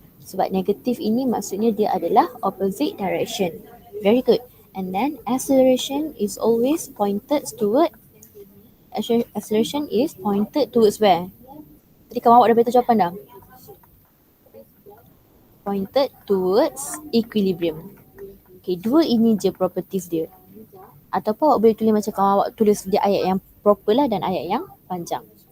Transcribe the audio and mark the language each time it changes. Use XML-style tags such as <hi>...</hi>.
<ms>Sebab negatif ini maksudnya dia adalah</ms> <en>opposite direction. Very good. And then acceleration is always pointed toward where?</en> <ms>Tadi kamu awak dah beritahu jawapan dah.</ms> <en>Pointed towards equilibrium.</en> <ms>Okay, dua ini je properties dia. Ataupun awak boleh tulis macam kalau awak tulis dia ayat yang proper lah dan ayat yang panjang.</ms>